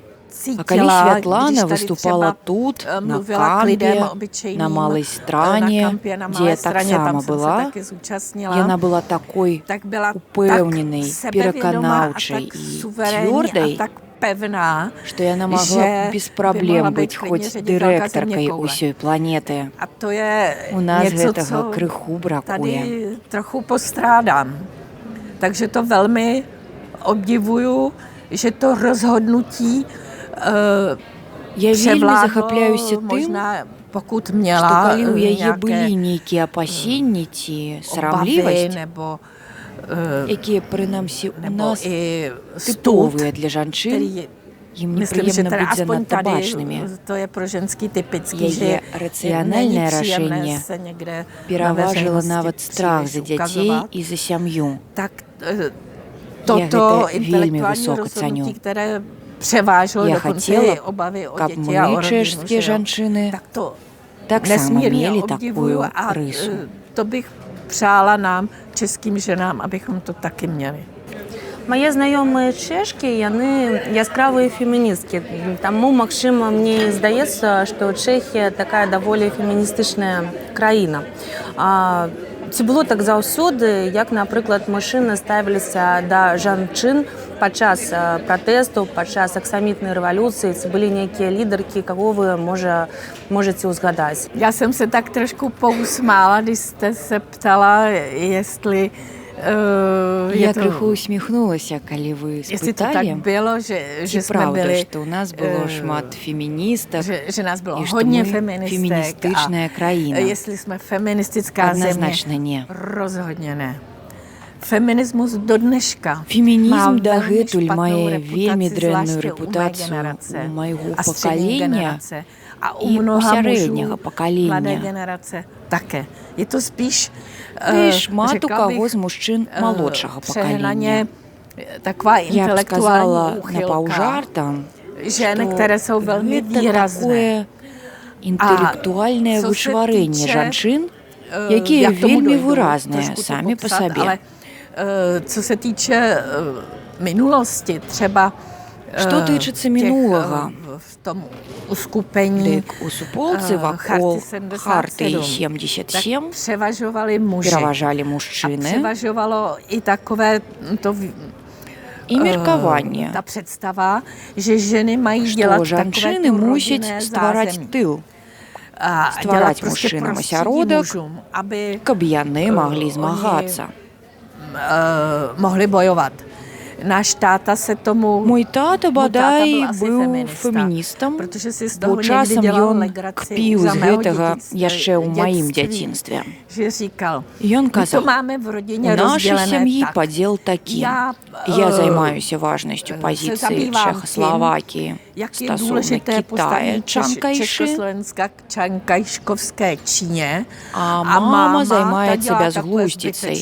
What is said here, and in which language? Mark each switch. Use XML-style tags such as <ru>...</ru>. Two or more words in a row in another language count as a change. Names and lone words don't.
<be>А калі Святлана выступала тут, на кампе, на Малай Стране, дзе я таксама была, яна была такой упэўненай, пераканаўчай і цвёрдай, што яна магла без праблем быць хоць дырэктаркай усёй планеты. У нас гэтага крыху бракуе.</be> <cs>Trochu postrádám. Takže to velmi obdivuju, že to rozhodnutí</cs> <be>Я вельмі захапляюся тым,</be> <cs>pokud</cs> <be>што</be> <cs>měla</cs> <be>калі ў яе былі нейкія апасенні ці сарамлівасць, якія, прынамсі, у нас тыповыя для жанчын, ім непрыемна быць занадта бачнымі. Яе рацыянальнае рашэнне пераважыла нават страх за дзяцей і за сям'ю. Я гэта вельмі высока цаню. Я хацела, каб мы, чэшскія жанчыны, таксама мелі такую рысу.</be> <cs>To bych přála nám, českým ženám, abychom to taky měli.</cs> <be>Мае знаёмыя чэшкі, яны яскравыя феміністкі. Таму, магчыма, мне здаецца, што Чэхія такая даволі феміністычная краіна. ці было так заўсёды, як, напрыклад, мужчыны ставіліся да жанчын падчас пратэстаў, падчас аксамітнай рэвалюцыі, ці былі нейкія лідаркі, каго вы можаце ўзгадаць?</be> <cs>Já jsem se tak trošku pousmála, když jste se ptala, jestli</cs> <be>Я крыху усміхнулася, калі вы спыталі, ці праўда, што ў нас было шмат феміністак і што мы феміністычная краіна. Адназначна не.</be> <cs>Rozhodně ne. Feminismus do dneška.</cs> <be>Фемінізм дагэтуль мае вельмі дрэнную рэпутацыю у майго пакалення і у сярэдняга пакалення.</be> <cs>Také. Je to spíš,</cs> <be>шмат у каго з мужчын малодшага пакалення.</be> <cs>Taková</cs> <be>Я б сказала</be> <cs>intelektuální</cs> <be>напаўжартам,</be> <cs>žen, které jsou velmi výrazné.</cs> <be>інтэлектуальнае вычварэнне жанчын, якія вельмі выразныя самі па сабе.</be> <cs>Co se týče minulosti, třeba</cs> <be>Што тычыцца мінулага,</be> <cs>v tom uskupení</cs> <be>дык у суполцы вакол Харты 77</be> <cs>převažovali muži.</cs> <be>пераважалі</be> <cs>A</cs> <be>мужчыны</be> <cs>převažovalo i takové to</cs> <be>і меркаванне,</be> <cs>ta představa, že ženy mají dělat</cs> <be>што жанчыны</be> <cs>takové</cs> <be>мусяць ствараць тыл, ствараць мужчынам асяродак, каб яны маглі змагацца.</be> <cs>Mohli bojovat. Náš táta se tomu...</cs> <be>Мой тата бадай быў феміністам, бо часам ён кпіў з гэтага яшчэ ў маім дзяцінстве. Ён казаў, у нашай сям'і падзел такі. Я займаюся важнасцю пазіцыі Чэхаславакіі стасовна Китая, Чанкайшы, а мама займаецца бязглуздзіцай.</be>